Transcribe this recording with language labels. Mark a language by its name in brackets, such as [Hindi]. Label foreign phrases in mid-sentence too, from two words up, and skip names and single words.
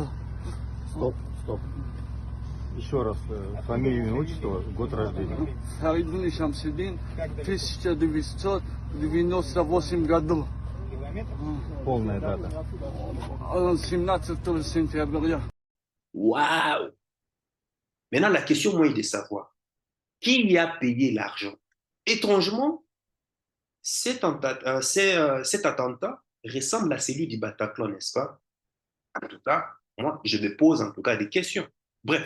[Russian] Стоп. Еще раз, фамилия, имя, отчество, год рождения. Фаридун Шамсидин, 1998 году. Полная дата. 17 сентября. [French] Waouh! Maintenant, la question, moi, est de savoir qui a payé l'argent. Étrangement, cet attentat ressemble à celui du Bataclan, n'est-ce pas? En tout cas, moi, je me pose en tout cas des questions.